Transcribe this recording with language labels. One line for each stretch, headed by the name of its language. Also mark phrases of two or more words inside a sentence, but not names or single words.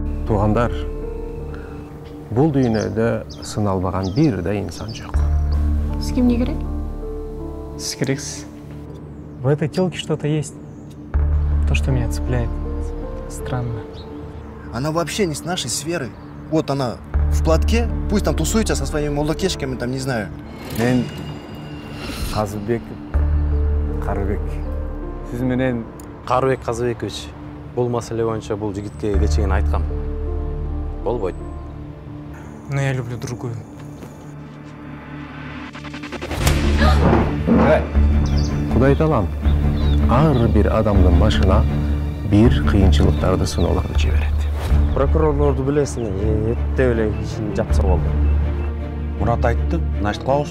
Kyrgyz: Туугандар, бул дүйнөдө сыналбаган бир да инсан жок. Сизге эмне керек? Сиз керексиз.
Russian: В этой тёлке что-то есть. То, что меня цепляет. Странно. Она вообще не с нашей сферы. Вот она в платке, пусть там тусуется со своими молодокешками, там, не знаю.
Kyrgyz: Мен Казыбек Карыбек. Сиз менен Карыбек Казыбекович, бул маселе боюнча бул жигитке кечен айткам. Болбойт.
Russian: Но я люблю другую.
Kyrgyz: Кудай таалам ар бир адамдын башына бир кыйынчылыктарды сыноолорду жиберет. Прокурорлорду билесиң, этте эле ишин жапса болду. Мурат айтты, значит кылабыз.